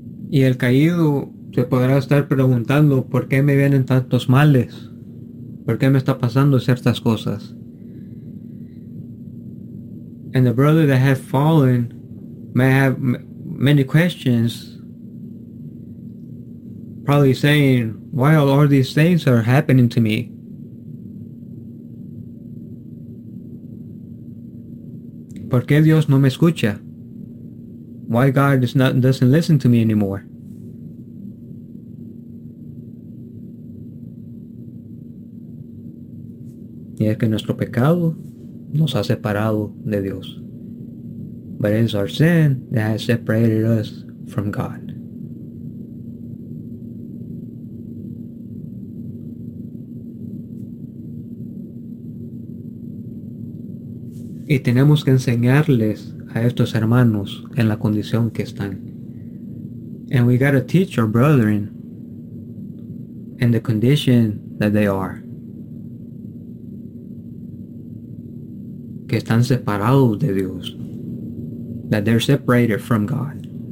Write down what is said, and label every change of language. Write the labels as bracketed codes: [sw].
[es] Y el caído se podrá estar preguntando por qué me vienen tantos males, por qué me está pasando ciertas cosas. [en] And the brother that has fallen may have many questions, probably saying, why all these things are happening to me? [es] ¿Por qué Dios no me escucha? [en] Why God doesn't listen to me anymore? [es] Y es que nuestro pecado nos ha separado de Dios. [en] But it is our sin that has separated us from God. [es] Y tenemos que enseñarles a estos hermanos en la condición que están. [en] And we gotta teach our brethren in the condition that they are. [es] Que están separados de Dios. [en] That they're separated from God.